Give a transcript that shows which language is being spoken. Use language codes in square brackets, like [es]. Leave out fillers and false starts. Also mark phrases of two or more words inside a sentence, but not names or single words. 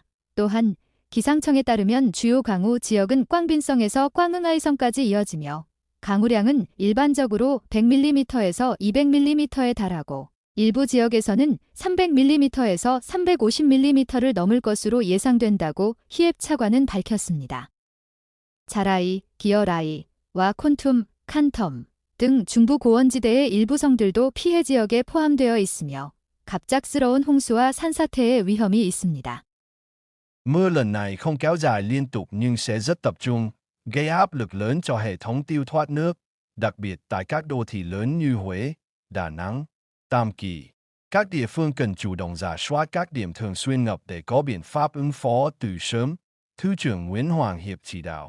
[ko] 또한 기상청에 따르면 주요 강우 지역은 꽝빈성에서 꽝응하이성까지 이어지며 강우량은 일반적으로 100mm에서 200mm에 달하고 일부 지역에서는 300mm에서 350mm를 넘을 것으로 예상된다고 히앱 차관은 밝혔습니다. 자라이, 기어라이와 콘툼, 칸텀 등 중부 고원지대의 일부 성들도 피해 지역에 포함되어 있으며 갑작스러운 홍수와 산사태의 위험이 있습니다. [vi] Mưa lần này không kéo dài liên tục nhưng sẽ rất tập trung, gây áp lực lớn cho hệ thống tiêu thoát nước, đặc biệt tại các đô thị lớn như Huế, Đà Nẵng, Tam Kỳ. Các địa phương cần chủ động rà soát các điểm thường xuyên ngập để có biện pháp ứng phó từ sớm, Thứ trưởng Nguyễn Hoàng Hiệp chỉ đạo.